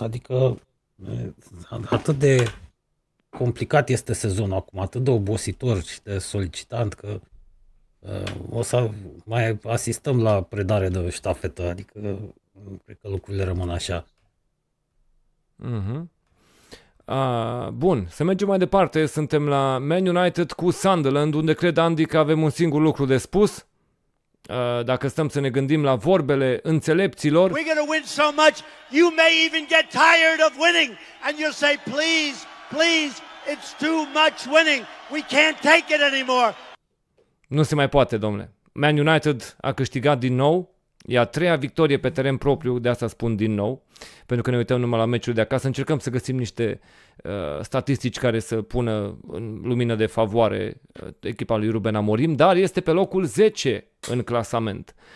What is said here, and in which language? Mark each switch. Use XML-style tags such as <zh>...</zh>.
<ro>Adică atât de complicat este sezonul acum, atât de obositor și de solicitant că o să mai asistăm la predare de ștafetă, adică cred că lucrurile rămân așa. Bun, să mergem mai departe. Suntem la Man United cu Sunderland, unde cred, Andy, că avem un singur lucru de spus. Dacă stăm să ne gândim la vorbele înțelepților.</ro> <en>We're going to win so much, you may even get tired of winning and you'll say, please, please, it's too much winning. We can't take it anymore.</en> <ro>Nu se mai poate, domnule. Man United a câștigat din nou. E a 3-a victorie pe teren propriu, de asta spun din nou, pentru că ne uităm numai la meciul de acasă. Încercăm să găsim niște statistici care să pună în lumină de favoare echipa lui Ruben Amorim, dar este pe locul 10 în clasament.</ro>